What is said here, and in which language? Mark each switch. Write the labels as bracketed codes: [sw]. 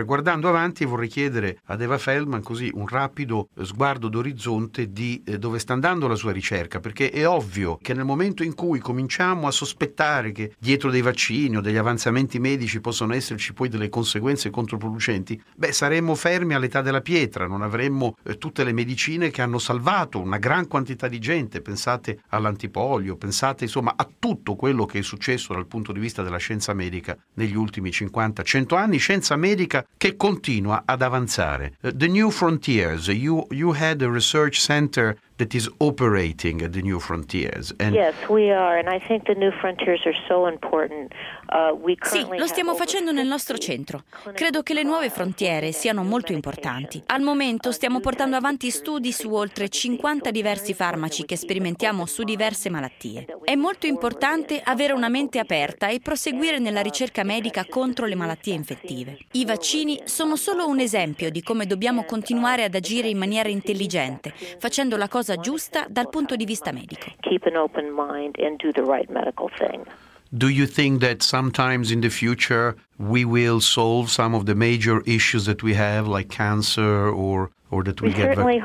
[it] E guardando avanti vorrei chiedere ad Eva Feldman così un rapido sguardo d'orizzonte di dove sta andando la sua ricerca, perché è ovvio che nel momento in cui cominciamo a sospettare che dietro dei vaccini o degli avanzamenti medici possono esserci poi delle conseguenze controproducenti, beh, saremmo fermi all'età della pietra, non avremmo tutte le medicine che hanno salvato una gran quantità di gente. Pensate all'antipolio, pensate insomma a tutto quello che è successo dal punto di vista della scienza medica negli ultimi 50-100 anni, scienza medica che continua ad avanzare. [en] The New Frontiers, you had a research center that is operating at the New Frontiers. And yes, we are, and I think the New Frontiers are so important. [it] Sì, lo stiamo facendo nel nostro centro. Credo che le nuove frontiere siano molto importanti. Al momento stiamo portando avanti studi su oltre 50 diversi farmaci che sperimentiamo su diverse malattie. È molto importante avere una mente aperta e proseguire nella ricerca medica contro le malattie infettive. I vaccini sono solo un esempio di come dobbiamo continuare ad agire in maniera intelligente, facendo la cosa giusta dal punto di vista medico. [en] Keep an open mind and do the right medical thing. Do you think that sometimes in the future we will solve some of the major issues that we have, like cancer or that we get?